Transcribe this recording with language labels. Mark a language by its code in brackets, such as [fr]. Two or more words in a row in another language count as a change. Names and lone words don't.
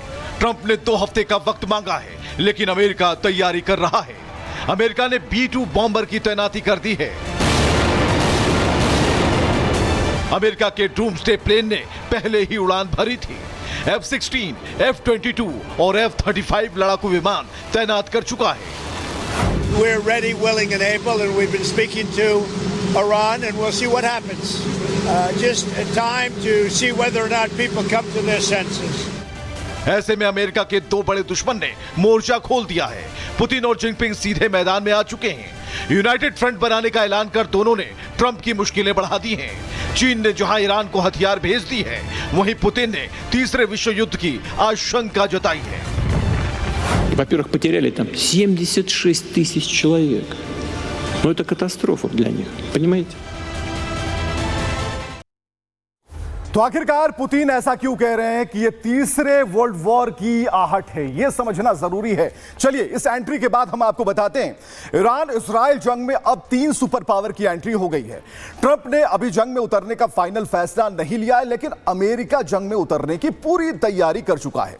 [hi] ट्रंप ने 2 हफ्ते का वक्त मांगा है, लेकिन अमेरिका तैयारी कर रहा है। अमेरिका ने B-2 बॉम्बर की तैनाती कर दी है। अमेरिका के [en] doomsday plane [hi] ने पहले ही उड़ान भरी थी। F-16, F-22 और F-35 लड़ाकू विमान तैनात कर चुका है। [en] We're ready, willing and able, and we've been speaking to Iran, and we'll see what happens. Just a time to see whether or not people come to their senses. [hi] ऐसे में अमेरिका के 2 बड़े दुश्मन ने मोर्चा खोल दिया है। पुतिन और जिनपिंग सीधे मैदान में आ चुके हैं। [en] united front [hi] बनाने का ऐलान कर दोनों ने ट्रंप की मुश्किलें बढ़ा दी हैं। चीन ने जहां ईरान को हथियार भेज दी है, वहीं पुतिन ने तीसरे विश्व युद्ध की आशंका जताई है। [ru] Во-первых, потеряли там 76 тысяч человек. Ну, это катастрофа для них, понимаете? [hi] तो आखिरकार पुतिन ऐसा क्यों कह रहे हैं कि ये तीसरे [en] world war [hi] की आहट है, ये समझना जरूरी है। चलिए इस एंट्री के बाद हम आपको बताते हैं। ईरान इजराइल जंग में अब 3 [en] super power [hi] की एंट्री हो गई है। ट्रंप ने अभी जंग में उतरने का फाइनल फैसला नहीं लिया है, लेकिन अमेरिका जंग में उतरने की पूरी तैयारी कर चुका है।